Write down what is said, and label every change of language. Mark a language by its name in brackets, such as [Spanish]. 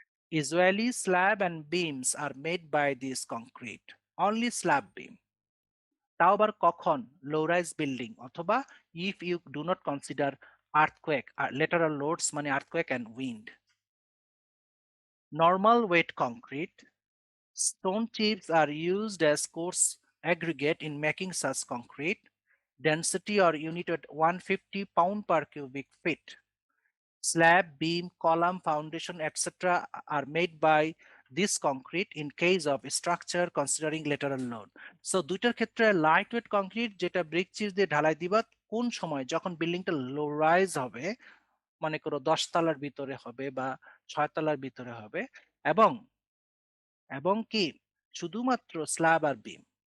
[English] Usually slab and beams are made by this concrete. Only slab beam. [Bangla] তাও আবার কখন, লো rise building অথবা [English] if you do not consider earthquake, [Bangla] lateral loads মানে earthquake and wind. [English] Normal weight concrete, stone chips are used as coarse aggregate in making such concrete. Density or unit at 150 pound per cubic feet. Slab, beam, column, foundation, etc. are made by this concrete in case of structure considering lateral load. [Bangla] So দুইটার ক্ষেত্রে light weight concrete যেটা brick cheese দিয়ে ঢালাই দিবা কোন সময়, যখন বিল্ডিংটা লো রাইজ হবে, মনে করো 10 তলার ভিতরে হবে বা 6 তলার ভিতরে হবে, এবং এবং কি শুধুমাত্র স্ল্যাব আর বিম।